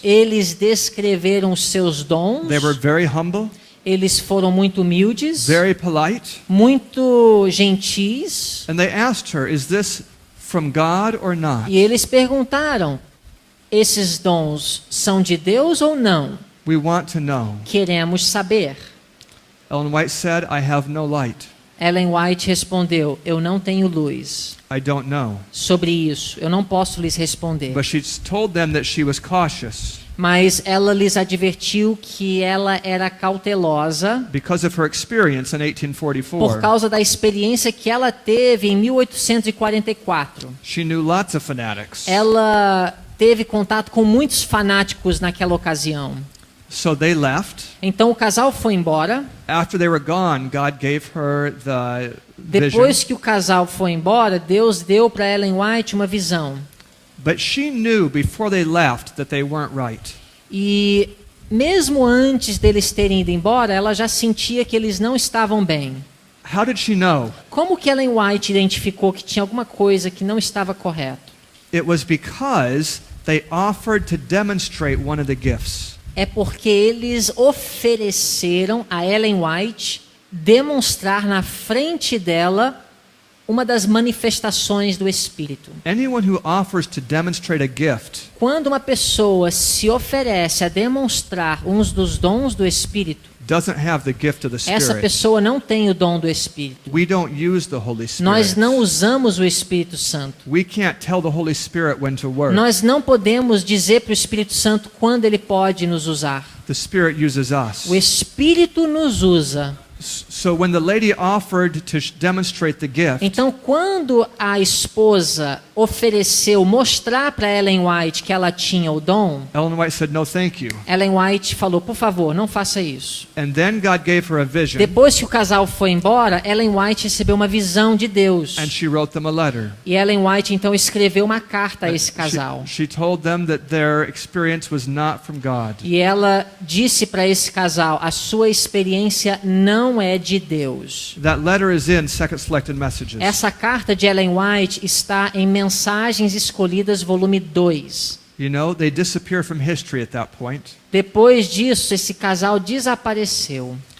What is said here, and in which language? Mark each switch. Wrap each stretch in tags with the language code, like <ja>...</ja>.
<pt>Eles descreveram os seus dons.</pt> <en>They were very humble,</en> <pt>Eles foram muito humildes,</pt> <en>very polite.</en> <pt>muito gentis.</pt> <en>And they asked her, "Is this from God or not?"</en> <pt>E eles perguntaram: esses dons são de Deus ou não?</pt> <en>We want to know.</en> <pt>Queremos saber.</pt> <en>Ellen White said, "I have no light.</en> <pt>Ellen White respondeu: eu não tenho luz.</pt> <en>I don't know."</en> <pt>Sobre isso, eu não posso lhes responder.</pt> <en>But she told them that she was cautious</en> <pt>Mas ela lhes advertiu que ela era cautelosa</pt> <en>because of her experience in</en> <pt>por</pt> <en>1844.</en> <pt>causa da experiência que ela teve em 1844.</pt> <en>She knew lots of fanatics.</en> <pt>Ela teve contato com muitos fanáticos naquela ocasião.</pt> <en>So they left.</en> <pt>Então o casal foi embora.</pt> <en>After they were gone, God gave her the</en> <pt>Depois</pt> <en>vision.</en> <pt>que o casal foi embora, Deus deu para Ellen White uma visão.</pt> <en>But she knew before they left that they weren't right.</en> <pt>E mesmo antes deles terem ido embora, ela já sentia que eles não estavam bem.</pt> <en>How did she know?</en> <pt>Como que Ellen White identificou que tinha alguma coisa que não estava correto?</pt> <en>It was because they offered to demonstrate one of the gifts.</en> <pt>É porque eles ofereceram a Ellen White demonstrar na frente dela uma das manifestações do Espírito.</pt> <en>Anyone who offers to demonstrate a gift</en> <pt>Quando uma pessoa se oferece a demonstrar uns dos dons do Espírito,</pt> <en>doesn't have the gift of the</en> <pt>essa</pt> <en>Spirit.</en> <pt>pessoa não tem o dom do Espírito.</pt> <en>We don't use the Holy Spirit.</en> <pt>Nós não usamos o Espírito Santo.</pt> <en>We can't tell the Holy Spirit when to work.</en> <pt>Nós não podemos dizer para o Espírito Santo quando ele pode nos usar.</pt> <en>The Spirit uses us.</en> <pt>O Espírito nos usa.</pt> <en>So when the lady offered to demonstrate the gift,</en> <pt>Então, quando a esposa ofereceu mostrar para Ellen White que ela tinha o dom,</pt> <en>Ellen White said, "No, thank you."</en> <pt>Ellen White falou: por favor, não faça isso.</pt> <en>And then God gave her a vision,</en> <pt>Depois que o casal foi embora, Ellen White recebeu uma visão de Deus.</pt> <en>and she wrote them a letter.</en> <pt>E Ellen White então escreveu uma carta a esse casal.</pt> <en>She told them that their experience was not from God.</en> <pt>E ela disse para esse casal: a sua experiência não é de Deus.</pt> <en>That letter is in Second Selected Messages.</en> <pt>Essa carta de Ellen White está em Mensagens Escolhidas, volume 2.</pt> <en>You know, they disappear from history at that point.</en> <pt>Depois disso, esse casal desapareceu.</pt>